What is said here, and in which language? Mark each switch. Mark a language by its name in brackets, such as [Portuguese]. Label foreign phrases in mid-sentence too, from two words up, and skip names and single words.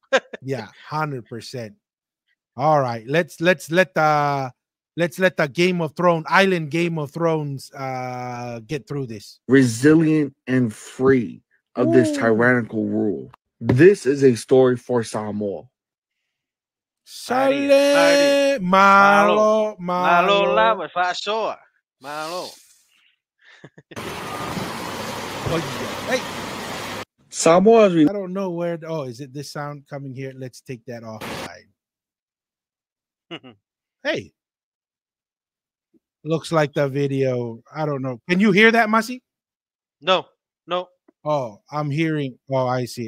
[English] Yeah, 100%. All right, let's let the Island Game of Thrones get through this. Resilient and free of this tyrannical rule. This is a story for Samoa. [Samoan] Sale malo lava fasoa malo. [English] Hey, Samoa. I don't know where. Oh, is it this sound coming here? Let's take that offline. Hey, looks like the video. I don't know. Can you hear that, Masi? No. Oh, I'm hearing. Oh, I see.